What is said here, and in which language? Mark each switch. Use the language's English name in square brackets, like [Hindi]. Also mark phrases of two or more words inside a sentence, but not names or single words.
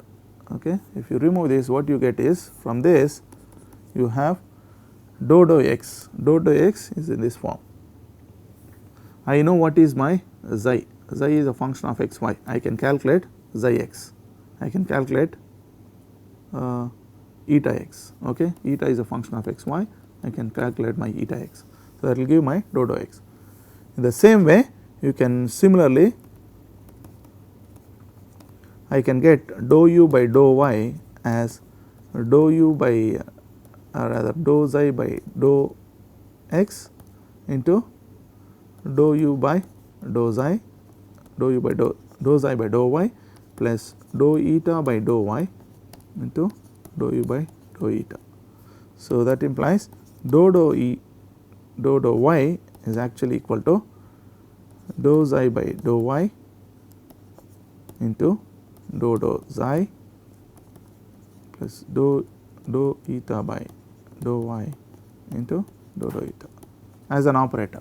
[English] Okay. If you remove this, what you get is from this you have dou x is in this form. I know what is my xi is a function of xy, I can calculate xi x, I can calculate eta x, okay, eta is a function of xy, I can calculate my eta x. So, that will give my dou x. In the same way, you can similarly, I can get dou u by dou y as dou u by rather dou xi by dou x into dou u by dou xi, dou u by dou xi by dou y plus dou eta by dou y into dou u by dou eta. So, that implies dou y is actually equal to dou xi by dou y into dou xi plus dou eta by dou y into dou eta as an operator.